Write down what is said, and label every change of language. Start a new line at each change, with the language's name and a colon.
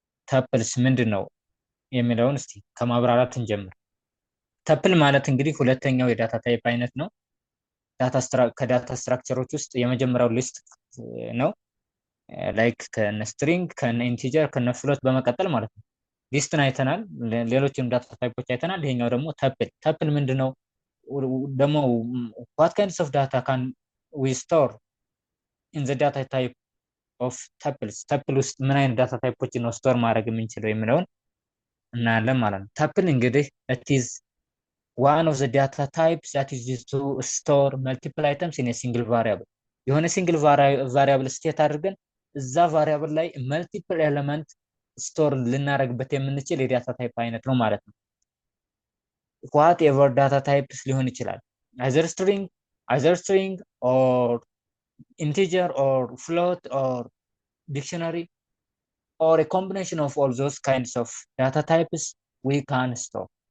Amharic: ተፕልስ ምንድን ነው የሚለውን እስቲ ከማብራራት እንጀምር። ተፕል ማለት እንግዲህ ሁለተኛው የዳታ ታይፕ አይነት ነው። ከዳታ ስትራክቸሮች ውስጥ የመጀመሪያው ሊስት ነው። ላይክ ከነ ስትሪንግ ከነ ኢንቲጀር ከነ ፍሎት በመቀጠል ማለት ነው። ሊስትን አይተናል፣ ሌሎችም ዳታ ታይፖች አይተናል። ይሄኛው ደግሞ ተፕል ምንድነው ደግሞ?
English: what kinds of data can we store in the data type of tuples?
Amharic: ተፕል ውስጥ ምን አይነት ዳታ ታይፖችን ነው ስቶር ማድረግ የምንችለው የሚለውን እናያለን ማለት ነው። ተፕል እንግዲህ
English: it is one of the data types that is used to store multiple items in a single variable.
Amharic: የሆነ ሲንግል ቫሪያብል ስቴት አድርገን እዛ ቫሪያብል ላይ መልቲፕል ኤሌመንት ስቶር ልናደርግበት የምንችል የዳታ ታይፕ አይነት ነው ማለት ነው። ዋት ኤቨር ዳታ ታይፕስ ሊሆን ይችላል።
English: either string or integer or float or dictionary or a combination of all those kinds of data types we can store.